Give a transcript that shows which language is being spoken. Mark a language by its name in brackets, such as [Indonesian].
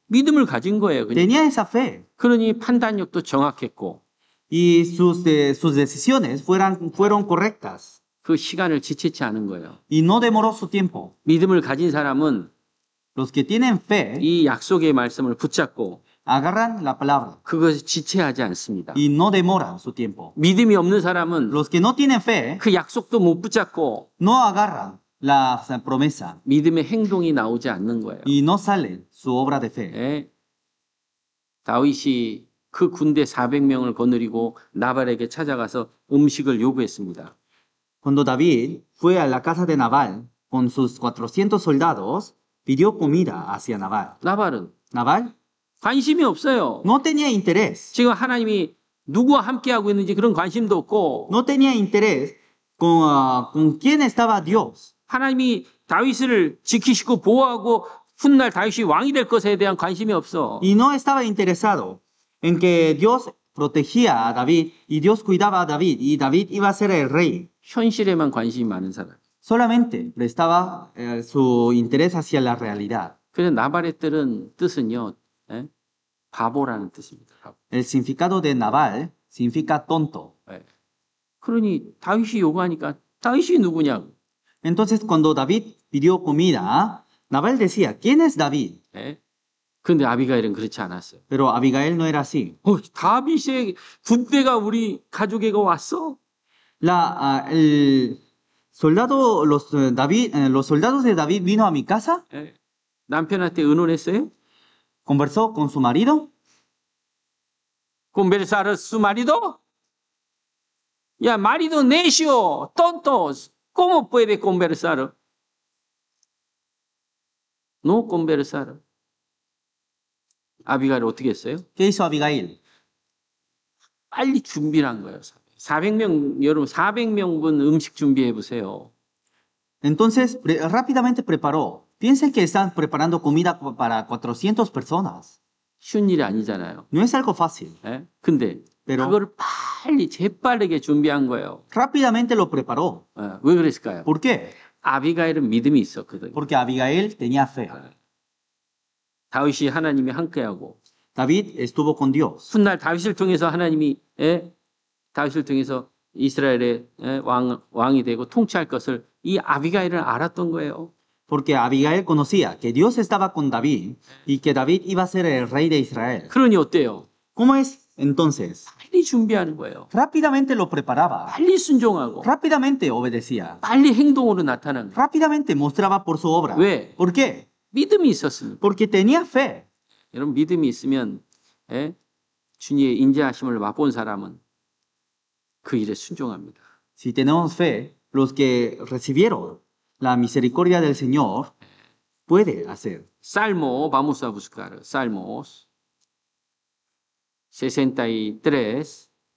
[Korean] 믿음을 가진 거예요. 그냥. [Spanish] Tenía esa fe. [Korean] 그러니 판단력도 정확했고 [Spanish] Y sus decisiones fueron correctas. [Korean] 그 시간을 지체치 않은 거예요. [Spanish] Y no demoró su tiempo. [Korean] 믿음을 가진 사람은 [Spanish] Los que tienen fe [Korean] 이 약속의 말씀을 붙잡고 [Spanish] agarran la palabra [Korean] 그것을 지체하지 않습니다. [Spanish] y no demoran su tiempo. [Korean] 믿음이 없는 사람은 [Spanish] Los que no tienen fe [Korean] 그 약속도 못 붙잡고 [Spanish] no agarran la promesa [Korean] 믿음의 행동이 나오지 않는 거예요. [Spanish] y no salen su obra de fe. [Korean] 예. 다윗이 그 군대 400명을 거느리고 나발에게 찾아가서 음식을 요구했습니다. [Spanish] Cuando David fue a la casa de Nabal con sus 400 soldados, pidió comida hacia Nabal. [Korean] 나발은 [Spanish] Nabal [Korean] 관심이 없어요. [Spanish] no tenía interés. [Korean] 지금 하나님이 누구와 함께하고 있는지 그런 관심도 없고 [Spanish] No tenía interés con quién estaba Dios. [Korean] 하나님이 다윗을 지키시고 보호하고 훗날 다윗이 왕이 될 것에 대한 관심이 없어. [Spanish] Y no estaba interesado en que Dios protegía a David y Dios cuidaba a David y David iba a ser el rey. [Korean] 현실에만 관심이 많은 사람. [Spanish] Solamente prestaba su interés hacia la realidad. [Korean] 그래서 나발의 뜻은요. 바보라는 뜻입니다. 바보. [Spanish] El significado de Nabal significa tonto. [Korean] 그러니 다윗이 요구하니까 다윗이 누구냐고. [Spanish] Entonces cuando David pidió comida, Nabal decía, ¿quién es David? [Korean] 그런데 아비가일은 그렇지 않았어요. [Spanish] Pero Abigail no era así. [Korean] 다윗의 군대가 우리 가족에게 왔어? [Spanish] Los soldados de David vino a mi casa, [Korean] 남편한테 의논했어요? [Spanish] conversó con su marido. Conversar su marido? Ya, marido necio, tontos, ¿cómo puede conversar? No conversar. [Korean] 아비가일 어떻게 했어요? [Spanish] ¿Qué hizo Abigail? [Korean] 빨리 준비를 한 거예요. 400명, 여러분 400명분 음식 준비해 보세요. [Spanish] Entonces rápidamente preparó. Piensen que están preparando comida para 400 personas. [Korean] 쉬운 일이 아니잖아요. [Spanish] No es algo fácil, [Korean] 예? 근데 [Spanish] pero [Korean] 그거를 빨리 재빠르게 준비한 거예요. [Spanish] rápidamente lo preparó. [Korean] 왜 그랬을까요? [Spanish] ¿Por qué? [Korean] 아비가일은 믿음이 있었거든요. [Spanish] Porque Abigail tenía fe. [Korean] 다윗이 하나님이 함께하고 [Spanish] David estuvo con Dios. [Korean] 훗날 다윗을 통해서 하나님이 다윗을 통해서 이스라엘의 왕이 되고 통치할 것을 이 아비가일은 알았던 거예요. [Spanish] Porque Abigail conocía que Dios estaba con David y que David iba a ser el rey de Israel. [Korean] 그러니 어때요? [Spanish] ¿Cómo es entonces? [Korean] 빨리 준비하는 거예요. [Spanish] Rápidamente lo preparaba, [Korean] 빨리 순종하고 [Spanish] rápidamente obedecía, [Korean] 빨리 행동으로 나타나는 거예요. [Spanish] rápidamente mostraba por su obra. [Korean] 왜? [Spanish] ¿Por qué? [Korean] 믿음이 있었습니다. [Spanish] Porque tenía fe. [Korean] 여러분 믿음이 있으면 주님의 인자하심을 맛본 사람은 그 일에 순종합니다. [Spanish] Si tenemos fe, los que recibieron la misericordia del Señor puede hacer. Salmo, vamos a buscar Salmos 63.